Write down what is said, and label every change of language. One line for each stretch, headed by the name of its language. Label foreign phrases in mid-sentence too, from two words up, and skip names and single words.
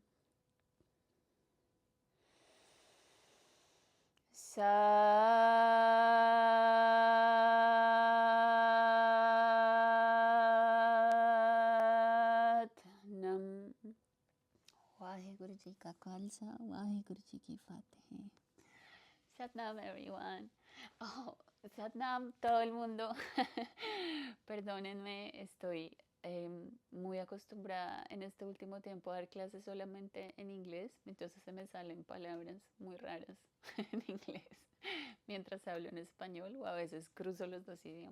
Punjabi: Satnam. ਵਾਹਿਗੁਰੂ ਜੀ ਕਾ ਖ਼ਾਲਸਾ, ਵਾਹਿਗੁਰੂ ਜੀ ਕੀ ਫ਼ਤਹਿ.
English: Satnam, everyone. Oh, Satnam,
Spanish: todo el mundo. Perdónenme, estoy muy acostumbrada en este último tiempo a dar clases solamente en inglés, entonces se me salen palabras muy raras en inglés mientras hablo en español o a veces cruzo los dos idiomas.